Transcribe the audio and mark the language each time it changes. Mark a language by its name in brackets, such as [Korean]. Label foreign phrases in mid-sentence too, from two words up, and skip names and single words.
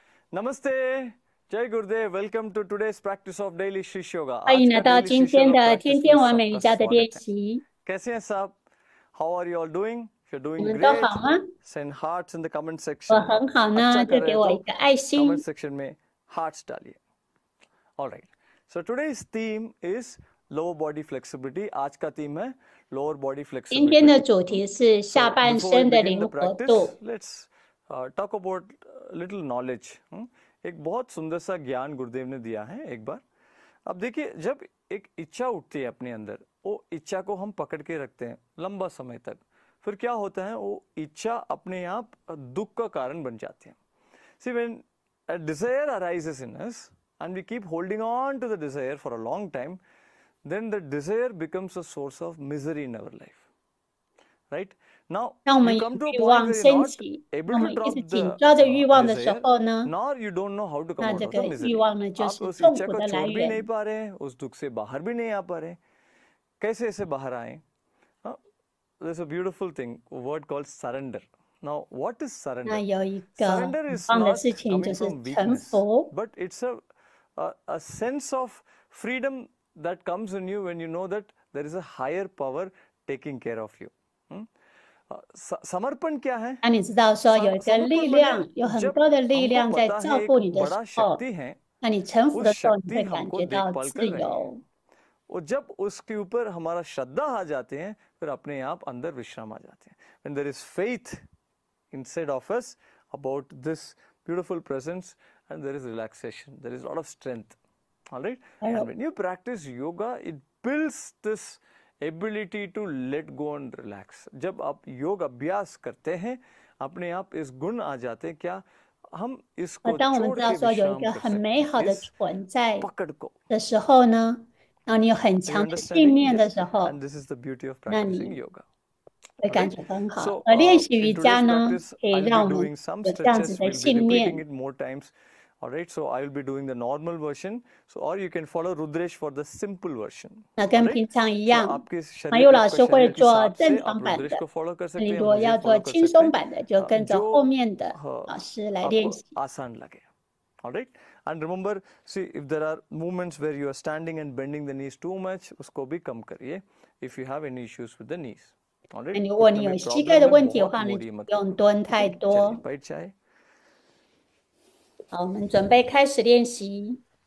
[Hindi] नमस्ते, जय गुरुदेव. [English] Welcome to today's practice of daily Shish Yoga. [Chinese] 欢 [Hindi] आज [Chinese] 迎 [Hindi] का [Chinese] 来到 [English] daily [Chinese] 今 [English] Shish [Chinese] 天 [English] Yoga [Chinese] 的 [English] practice [Chinese] 天 [Hindi] में [Chinese] 天完美瑜 [Hindi] सबका [Chinese] 伽的练 [Hindi] स्वागत है। [Chinese] 习。 [Hindi] कैसे हैं सब? [English] How are you all doing? If you're [Chinese] 你 [English] doing [Chinese] 们都好 [English] great, [Chinese] 吗？ [English] send hearts in the comment [Chinese] 我 [English] section. [Chinese] 很 [Hindi] आप [Chinese] 好呢， [Hindi] अच्छा [Chinese] 就 [Hindi] कर [Chinese] 给 [Hindi] रहे [Chinese] 我 [Hindi] तो [Chinese] 一个爱 [English] comment [Chinese] 心。 [English] section में hearts डालिए. All right. So today's theme is lower body flexibility. [Hindi] आज का theme है [English] lower body [Chinese] 今天的 [English] flexibility. [Chinese] 主题是下 [English] So [Chinese] 半 [English] before we [Chinese] 身的 [English] begin [Chinese] 灵 [English] the [Chinese] 活 [English] practice, [Chinese] 度。 [English] let's talk about little knowledge. [Hindi] एक बहुत सुंदर सा ज्ञान गुरुदेव ने दिया है एक बार. अब देखिए, जब एक इच्छा उठती है अपने अंदर, वो इच्छा को हम पकड़ के रखते हैं लंबा समय तक, फिर क्या होता है, वो इच्छा अपने आप दुख का कारण बन जाती है. [English] See, when a desire arises in us and we keep holding on to the desire for a long time, then the desire becomes a source of misery in our life. Right? Now, [Chinese] 当我们 [English] you [Chinese] 有 [English] come to a [Chinese] 欲 [English] point [Chinese] 望 [English] where you're [Chinese] 升 [English] not [Chinese] 起， [English] able [Chinese] 那 [English] to [Chinese] 么一 [English] drop [Chinese] 直 [English] the [Chinese] 紧抓着欲望的时 [English] desire, [Chinese] 候呢， [English] nor you don't know how to come [Chinese] 那 [English] out [Chinese] 这 [English] of the [Chinese] 个欲 [English] misery. [Chinese] 望呢就 [Hindi] आप [Chinese] 是 [Hindi] उस [Chinese] 痛 [Hindi] इच्छा [Chinese] 苦 [Hindi] को [Chinese] 的来 [Hindi] छोड़ भी नहीं [Chinese] 源。 [Hindi] पा रहे हैं, उस दुख से बाहर भी नहीं आ पा रहे हैं. कैसे ऐसे बाहर आए? [English] There's a beautiful thing, a word called surrender. Now, what is [Chinese] 那 [English] surrender? [Chinese] 有一个 [English] Surrender [Chinese] 很 [English] is [Chinese] 棒的 [English] not [Chinese] 事情，就 [English] coming [Chinese] 是 [English] from [Chinese] 臣 [English] weakness, [Chinese] 服。 [English] but it's a sense of freedom that comes in you when you know that there is a higher power taking care of you. [Hindi] समर्पण क्या है? [Chinese] 那你知道说有一个力 [Hindi] समर्पण [Chinese] 量， [Hindi] बने [Chinese] 有很 [Hindi] जब [Chinese] 多的力 [Hindi] हमको [Chinese] 量在 [Hindi] पता [Chinese] 照 [Hindi] है [Chinese] 顾 [Hindi] एक [Chinese] 你的时 [Hindi] बड़ा [Chinese] 候， [Hindi] शक्ति है, [Chinese] 那你臣服 [Hindi] उस [Chinese] 的时候，你 [Hindi] शक्ति [Chinese] 会感 [Hindi] हमको [Chinese] 觉到 [Hindi] देखभाल [Chinese] 自 [Hindi] कर रही है. [Chinese] 由。 [Hindi] और जब उसके ऊपर हमारा श्रद्धा आ जाते हैं, फिर अपने आप अंदर विश्राम आ जाते हैं. [English] When there is faith inside of us about this beautiful presence, and there is relaxation, there is a lot of strength. All right? And when you practice yoga, it builds this ability to let go and relax. [Hindi] जब आप योग अभ्यास करते हैं, अपने आप इस गुण आ जाते हैं, क्या हम इसको [Chinese] 当我们 [Hindi] छोड़ [Chinese] 知道 [Hindi] के [Chinese] 说有一 [Hindi] विश्राम [Chinese] 个 [Hindi] कर [Chinese] 很 [Hindi] सकते [Chinese] 美 [Hindi] हैं, [Chinese] 好的 [Hindi] इस [Chinese] 存在 [Hindi] पकड़ को. [Chinese] 的时候呢，然后你有很 [English] Are you [Chinese] 强的信 [English] understanding? [Chinese] 念的 [English] Yes. [Chinese] 时候， [English] And this is the beauty of [Chinese] 那 [English] practicing [Chinese] 你 [English] yoga. [Chinese] 会 [English] All [Chinese] 感 [English] right? [Chinese] 觉很好。 [English] So [Chinese] 而练习瑜 [English] in [Chinese] 伽 [English] today's [Chinese] 呢， [English] practice, [Chinese] 可以 [English] I'll [Chinese] 让 [English] be [Chinese] 我们 [English] doing some [Chinese] 有这样子 [English] stretches. [Chinese] 的 [English] We'll be [Chinese] 信 [English] repeating [Chinese] 念。 [English] it more times. All right. So I will be doing the normal version. So or you can follow Rudresh for the simple version. [Chinese] 那 [English] All [Chinese] 跟 [English] right. [Chinese] 平常一 [English] So [Chinese] 样， [Hindi] आपके [Chinese] 马 [Hindi] शरीर [Chinese] 佑老 [Hindi] आपका [Chinese] 师会 [Hindi] शरीर के [Chinese] 做 [Hindi] हिसाब [Chinese] 正 [Hindi] से [Chinese] 常 [Hindi] आप [Chinese] 版 [Hindi] रुद्रेश [Chinese] 的。 [Hindi] को फॉलो कर [Chinese] 那你 [Hindi] सकते हैं, [Chinese] 如果 [Hindi] मुझे [Chinese] 要做 [Hindi] फॉलो कर [Chinese] 轻 [Hindi] सकते [Chinese] 松 [Hindi] हैं, [Chinese] 版的，就跟着 [Hindi] जो [Chinese] 后面的老师来练 [Hindi] आपको [Chinese] 习。 [Hindi] आसान लगे. [English] All right. And remember, see, if there are movements where you are standing and bending the knees too much, [Hindi] उसको भी कम करिए. [English] If you have any issues with the knees. All [Chinese] 那 [English] right. [Chinese] 你如果 [Hindi] इतना [Chinese] 你 [Hindi] भी [Chinese] 有膝盖 [Hindi] प्रॉब्लम [Chinese] 的 [Hindi] है, [Chinese] 问题的 [Hindi] बहुत [Chinese] 话呢，就 [Hindi] बोरिए [Chinese] 不 [Hindi] मत [Chinese] 用 [Hindi] करिए. [Chinese] 蹲太 [Hindi] चलिए [Chinese] 多。 [Hindi] बैठ जाए. [Chinese] 好，我们准备开始练习。